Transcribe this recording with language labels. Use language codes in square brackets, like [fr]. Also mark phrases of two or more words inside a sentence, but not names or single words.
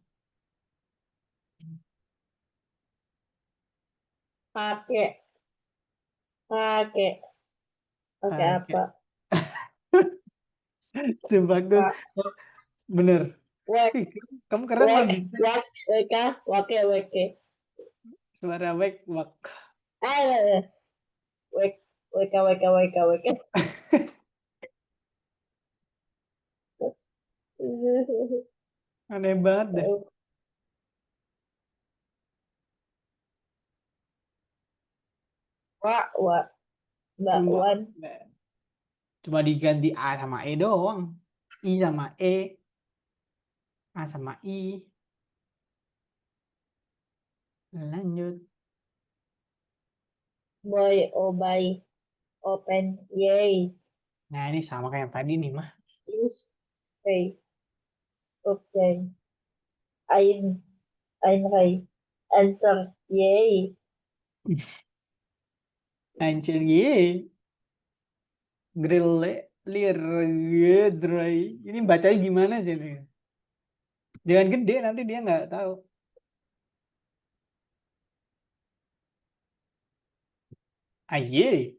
[id] pakai pakai pakai Pakai. apa? Sumpah tuh. Pak Oh, bener. wek Ih, kamu keren loh wek bisa wek weka wake weke. suara wek wak. Wek weka weka weka weka. Aneh banget deh. Wak wak Mbak Cuma, Wan. cuma diganti A sama E doang. I sama E, A sama I. Lanjut. [en] Boy obey open yay [id] Nah, ini sama kayak yang tadi nih, mah. [en] is pay okay ein ray answer yay [id] Anjir, ye. Grill, lir, dry. Ini bacanya gimana sih nih? Jangan gede, nanti dia nggak tahu. Aye.